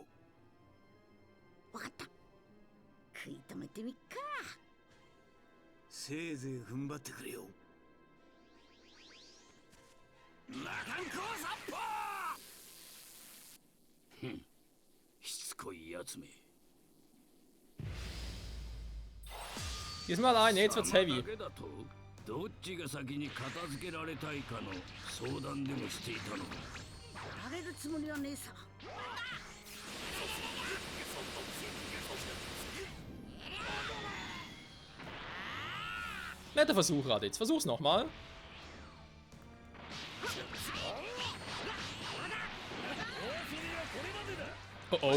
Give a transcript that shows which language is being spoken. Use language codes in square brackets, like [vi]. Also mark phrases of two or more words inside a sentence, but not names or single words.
[ja] わかった。食い止めてみっか。せいぜい踏ん張ってくれよ。魔漢光殺法！ふん、しつこいやつめ。 [de] Diesmal alleine, jetzt wird's heavy. [ja] どっちが先に片付けられたいかの相談でもしていたのか。やられるつもりはねえさ。 [de] Netter Versuch, Raditz. Versuch's nochmal. Oh oh.